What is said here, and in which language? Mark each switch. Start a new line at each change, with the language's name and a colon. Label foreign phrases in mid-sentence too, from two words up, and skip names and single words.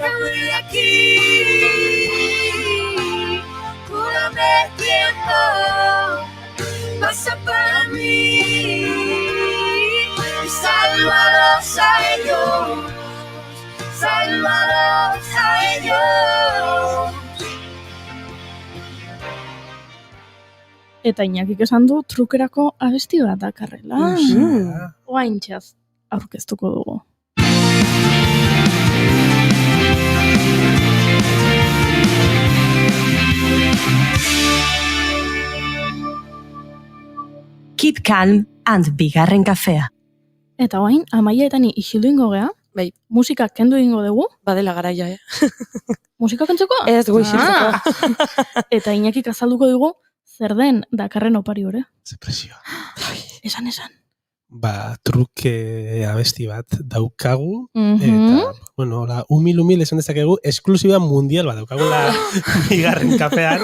Spanish: estoy aquí, cúrame el tiempo, pasa para mí, y sálvalos a ellos, sálvalos a ellos.
Basque: Eta Iñakik esan du trukerako abesti bat dakarrela. Oaintxaz aurkeztuko dugu.
English: Keep Calm
Basque: and bigarren kafea. Eta oain, Amaia eta ni isildu ingo gea. Bai. Musika kendu ingo dugu. Badela garaia, Musika kentzeko? Ez, gu isiltzeko. Eta Iñakik azalduko dugu, zer den dakarren opari hori. Ze presioa. Esan. Ba, truke abesti bat daukagu, eta, bueno,
Spanish: la humil
Basque: esan dezakegu, esklusiba mundial bat daukagula bigarren kafean.